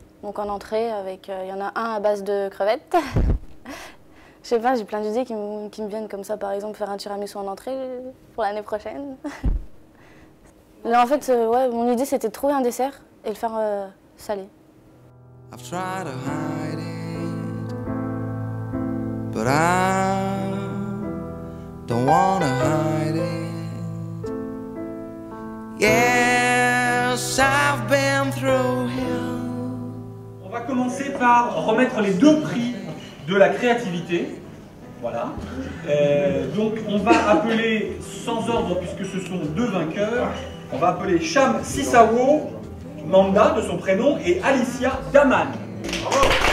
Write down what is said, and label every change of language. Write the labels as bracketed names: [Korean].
[French] Donc en entrée, il y en a un à base de crevettes. Je sais pas, j'ai plein d'idées qui me viennent comme ça. Par exemple, faire un tiramisu en entrée pour l'année prochaine. Là, en fait, ouais, mon idée, c'était de trouver un dessert et le faire salé. [English] I've tried to hide it, but I don't wanna hide it. Yes, I've been through hell. [French] On va commencer par remettre les deux prix de la créativité. Voilà. Donc, on va appeler sans ordre, puisque ce sont deux vainqueurs. On va appeler Cham Sissawo Manda de son prénom et Alicia Daman. Bravo.